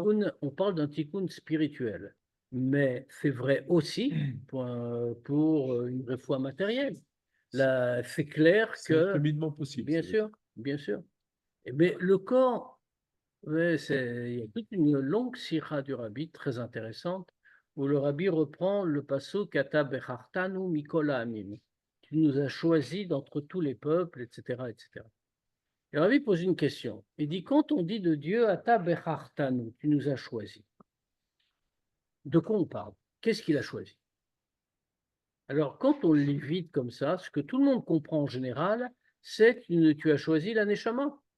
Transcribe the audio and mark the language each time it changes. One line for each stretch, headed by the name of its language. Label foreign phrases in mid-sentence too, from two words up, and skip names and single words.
French: tikkun, on parle d'un tikkun spirituel, mais c'est vrai aussi pour une réfoua matérielle. Là, c'est clair c'est un que, cheminement possible. bien Ça veut dire. sûr, bien sûr. Mais le corps, ouais, il y a toute une longue sira du rabbi très intéressante où le rabbi reprend le pasuk
Hebrew: אתה בחרתנו מכל העמים.
French: Tu nous as choisis d'entre tous les peuples, etc., etc. Et le rabbi pose une question. Il dit quand on dit de Dieu
Hebrew: אתה בחרתנו,
French: tu nous as choisis. De quoi on parle? Qu'est-ce qu'il a choisi? Alors, quand on lit vite comme ça, ce que tout le monde comprend en général, c'est que tu as choisi la neshama.